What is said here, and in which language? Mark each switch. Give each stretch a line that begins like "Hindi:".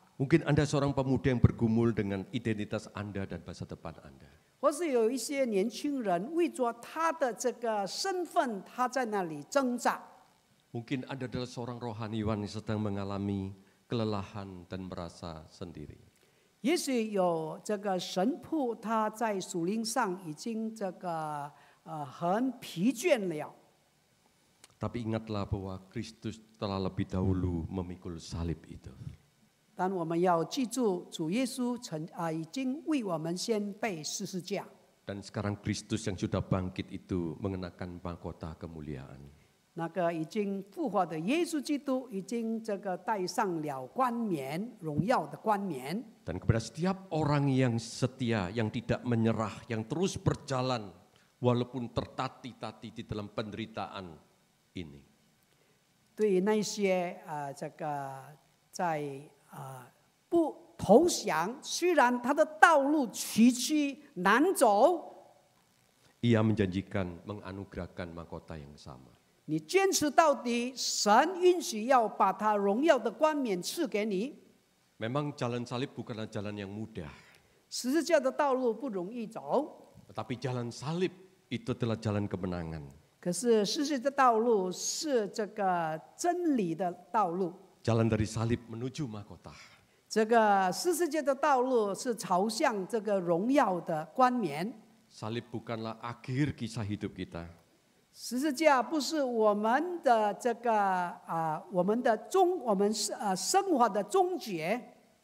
Indonesian: Mungkin Anda seorang pemuda yang bergumul dengan identitas Anda dan masa depan Anda.
Chinese: 或是有一些年轻人为着他的这个身份，他在那里挣扎。
Indonesian: Mungkin Anda adalah seorang rohaniwan yang sedang mengalami kelelahan dan merasa sendiri.
Chinese: 也许有这个神父，他在属灵上已经这个很疲倦了。
Indonesian: Tapi ingatlah bahwa Kristus telah lebih dahulu memikul salib itu.
Chinese: 但我们要记住，主耶稣已经为我们先背十字架。
Indonesian: Dan sekarang Kristus yang sudah bangkit itu mengenakan mahkota kemuliaan.
Chinese: 那个已经复活的耶稣基督已经这个戴上了冠冕，荣耀的冠冕。
Indonesian: Dan kepada setiap orang yang setia, yang tidak menyerah, yang terus berjalan walaupun tertati-tati di dalam penderitaan ini.
Chinese: 对于那些这个在不投降，虽然他的道路崎岖难走，
Indonesian: Ia menjanjikan menganugerahkan mahkota yang sama.
Chinese: 你坚持到底，神允许要把他荣耀的冠冕赐给你。
Indonesian: Memang jalan salib bukanlah jalan yang mudah.
Chinese: 十字架的道路不容易走，
Indonesian: Tetapi jalan salib itu adalah jalan kemenangan.
Chinese: 可是十字架的道路是这个真理的道路。
Indonesian: Jalan dari salib menuju mahkota.
Chinese: 这个十字架的道路是朝向这个荣耀的冠冕。
Indonesian: Salib bukanlah akhir kisah hidup kita.
Chinese: 十字架不是我们的这个我们生活的终结。